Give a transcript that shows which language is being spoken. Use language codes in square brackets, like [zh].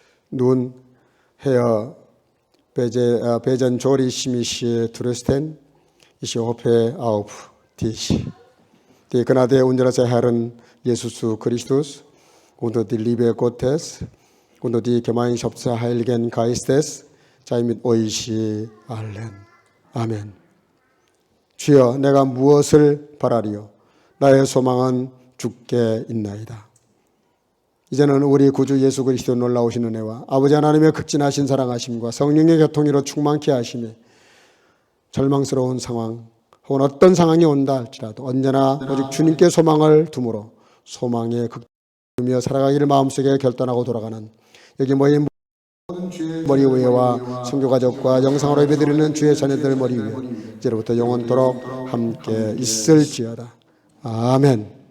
[de] 눈, 헤어, 베전 조리 시미시 드레스텐, 이시 호페 아우프, 디시. Die Gnade unseres Herrn Jesus Christus und die Liebe Gottes und die Gemeinschaft des Heiligen Geistes sei mit euch allen. [ko] 아멘. 주여, 내가 무엇을 바라리요? 나의 소망은 주께 있나이다. 이제는 우리 구주 예수 그리스도 놀라우신 은혜와 아버지 하나님의 극진하신 사랑하심과 성령의 교통으로 충만케 하심에 절망스러운 상황 혹은 어떤 상황이 온다 할지라도 언제나 오직 주님께 소망을 두므로 소망의 극이며 살아가기를 마음속에 결단하고 돌아가는 여기 모인 모든 주의 머리 위에와 선교가족과 영상으로 예배드리는 주의 자녀들 머리 위에 이제로부터 영원토록 함께 있을지어다. 아멘.